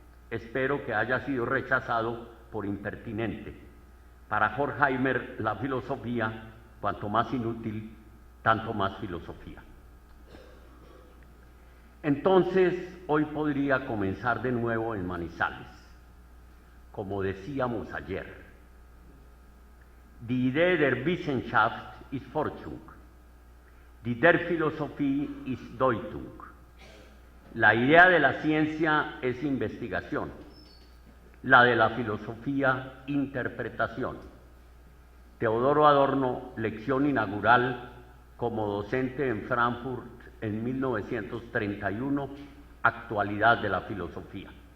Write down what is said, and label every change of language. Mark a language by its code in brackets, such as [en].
[es] Espero que haya sido rechazado por impertinente. Para Horkheimer, la filosofía, cuanto más inútil, tanto más filosofía. Entonces, hoy podría comenzar de nuevo en Manizales. Como decíamos ayer, [de] die Idee der Wissenschaft ist Forschung, die der Philosophie ist Deutung. [es] La idea de la ciencia es investigación, la de la filosofía, interpretación. Teodoro Adorno, lección inaugural como docente en Frankfurt en 1931, actualidad de la filosofía.